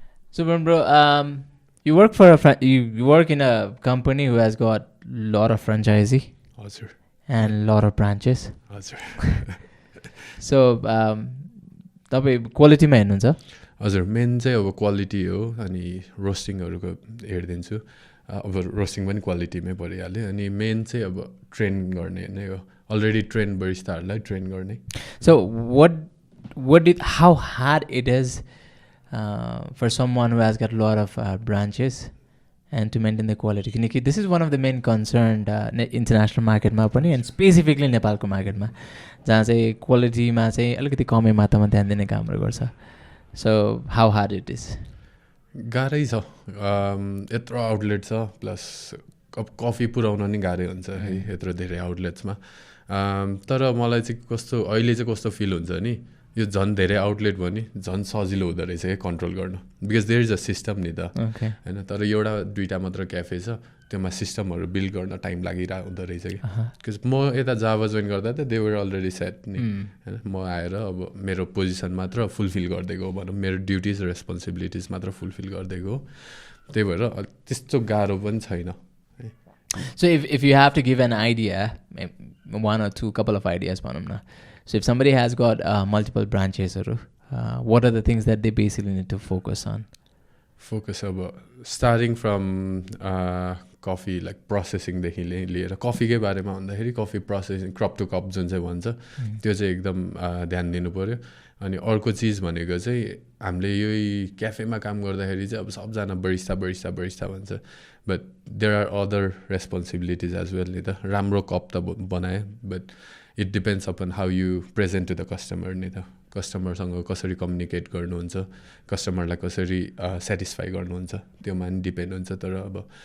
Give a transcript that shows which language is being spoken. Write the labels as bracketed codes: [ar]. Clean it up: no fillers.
[en] So bro, you work for you work in a company who has got lot of franchisee [ne] हजुर [en] and lot of branches [ne] हजुर so तपाईँ क्वालिटीमा हेर्नुहुन्छ हजुर main चाहिँ अब quality हो अनि रोस्टिङहरूको हेरिदिन्छु अब रोस्टिङ पनि क्वालिटीमै परिहाल्यो अनि मेन चाहिँ अब ट्रेन गर्ने नै हो अलरेडी ट्रेन बरिस्ताहरूलाई ट्रेन गर्ने [en] so what how hard it is for someone who has got a lot of branches and to maintain the quality किनकि this is one of the main concern international marketमा पनि and specifically [ne] नेपालको मार्केटमा जहाँ चाहिँ क्वालिटीमा चाहिँ अलिकति कमै मात्रामा ध्यान दिने कामहरू गर्छ [en] so how hard it is [ne] गाह्रै छ यत्रो आउटलेट छ प्लस अब कफी पुऱ्याउन नि गाह्रै हुन्छ है यत्रो धेरै आउटलेट्समा तर मलाई चाहिँ कस्तो अहिले चाहिँ कस्तो फिल हुन्छ नि यो झन् धेरै आउटलेट भयो नि झन् सजिलो हुँदो रहेछ क्या कन्ट्रोल गर्न [en] because there is a system [ne] नि त होइन तर एउटा दुईवटा मात्र क्याफे छ त्योमा सिस्टमहरू बिल्ड गर्न टाइम लागिरहेको हुँदो रहेछ कि बिकज म यता जावा जोइन गर्दा त [en] they were already set [ne] नि होइन म आएर अब मेरो पोजिसन मात्र फुलफिल गरिदिएको भनौँ मेरो ड्युटिज रेस्पोन्सिबिलिटिज मात्र फुलफिल गरिदिएको त्यही भएर त्यस्तो गाह्रो पनि छैन [en] So if you have to give an idea, one or two couple of ideas, so if somebody has got multiple branches, what are the things that they basically need to focus on? Focus about starting from coffee like processing [ne] देखि लिएर कफीकै बारेमा भन्दाखेरि coffee processing crop to cup जुन चाहिँ भन्छ त्यो चाहिँ एकदम ध्यान दिनु पऱ्यो अनि अर्को चिज भनेको चाहिँ हामीले यही क्याफेमा काम गर्दाखेरि चाहिँ अब सबजना बरिस्ता बरिस्ता बरिस्ता भन्छ [en] but there are other responsibilities as well [ne] नि त राम्रो कप त बनायो [en] but it depends upon how you present to the customer [ne] नि त कस्टमरसँग कसरी कम्युनिकेट गर्नुहुन्छ कस्टमरलाई कसरी सेटिस्फाई गर्नुहुन्छ त्योमा पनि डिपेन्ड हुन्छ तर अब